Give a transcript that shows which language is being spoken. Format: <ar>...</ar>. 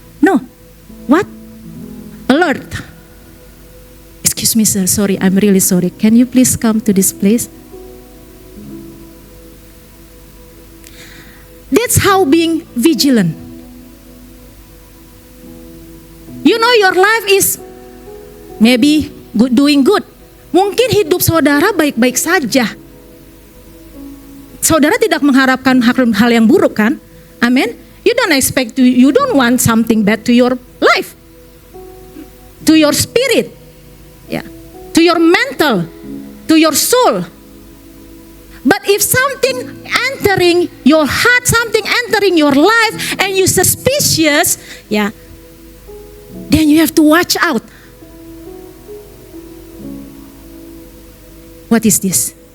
<en>No, what? Alert. Excuse me sir, sorry, I'm really sorry. Can you please come to this place? That's how being vigilant. You know your life is maybe doing good.</en> <id>Mungkin hidup saudara baik-baik saja. Saudara tidak mengharapkan hal yang buruk kan? Amin.</id> <en>You don't want something bad to your life, to your spirit, yeah, to your mental, to your soul. But if something entering your heart, something entering your life, and you suspicious, yeah, then you have to watch out. What is this?</en>